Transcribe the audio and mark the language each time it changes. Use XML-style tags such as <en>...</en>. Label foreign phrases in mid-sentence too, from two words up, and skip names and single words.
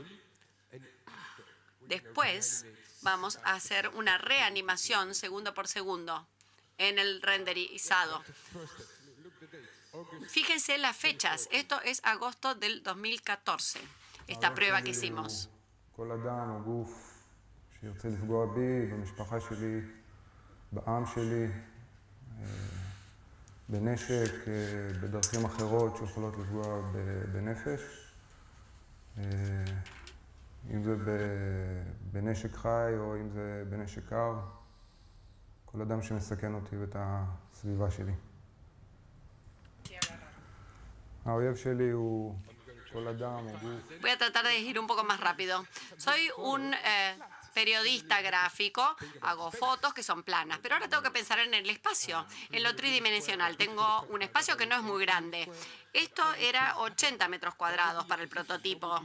<es>Después vamos a hacer una reanimación segundo por segundo en el renderizado. Fíjense las fechas. Esto es agosto del 2014, esta prueba que hicimos.</es> <he>בנשק, בדרכים אחרות שיכולות לפגוע בנפש. אם זה בנשק חי או אם זה בנשק קר. כל אדם שמסכן אותי ואת הסביבה שלי. האויב שלי הוא כל אדם או גוף.</he> <es>Voy a tratar de ir un poco más rápido. Soy un periodista gráfico, hago fotos que son planas, pero ahora tengo que pensar en el espacio, en lo tridimensional. Tengo un espacio que no es muy grande. Esto era 80 metros cuadrados para el prototipo.</es>